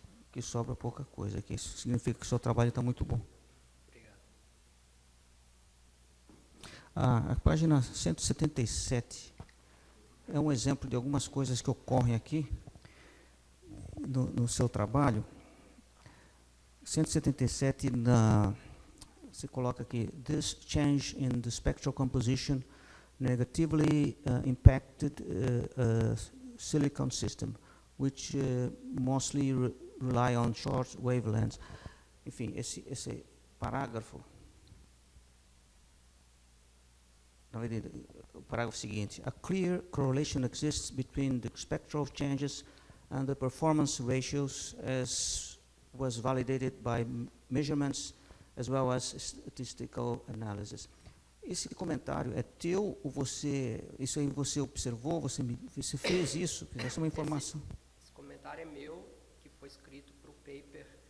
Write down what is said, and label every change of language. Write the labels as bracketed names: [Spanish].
[Portuguese] Que sobra pouca coisa aqui. Isso significa que o seu trabalho está muito bom. Obrigado. A página 177 é um exemplo de algumas coisas que ocorrem aqui no seu trabalho. 177, você coloca aqui, [English] this change in the spectral composition negatively impacted silicon system, which mostly rely on short wavelengths. [Portuguese] Enfim, esse parágrafo, na verdade, o parágrafo seguinte, [English] a clear correlation exists between the spectral changes and the performance ratios as was validated by measurements as well as statistical analysis. [Portuguese] Esse comentário é teu ou isso aí você observou, você fez isso? Essa é uma informação. Esse comentário é meu, que foi escrito para o paper.